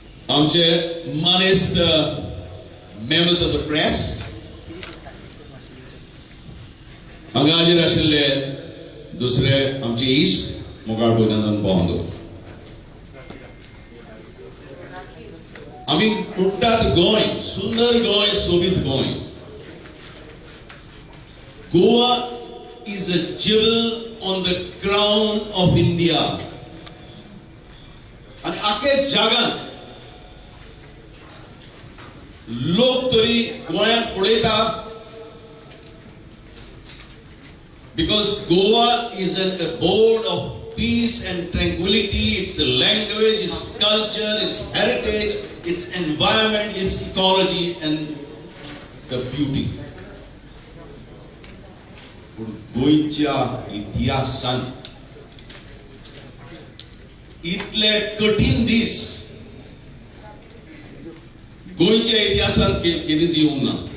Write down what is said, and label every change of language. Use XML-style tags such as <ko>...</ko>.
<gom>आमचे मानेस्ट members of the press, हांगा हाजीर आशिल्ले दुसरे आमचे इश्ट मोगाळ भोयनानंद भावंडो, आमी म्हणटात गोंय सुंदर गोंय सोबीत Goa.</gom> <en>Goa is a jewel on the crown of India.</en> <gom>आणि आखे जगात लोक तरी गोंयाक पळयता</gom> <en>because Goa is an abode of peace and tranquility. Its language, its culture, its heritage, its environment, its ecology and the beauty.</en> <gom>गोंयच्या इतिहासांत इतले कठीण दीस गोंयच्या इतिहासांत केदीच येवंक ना.</gom>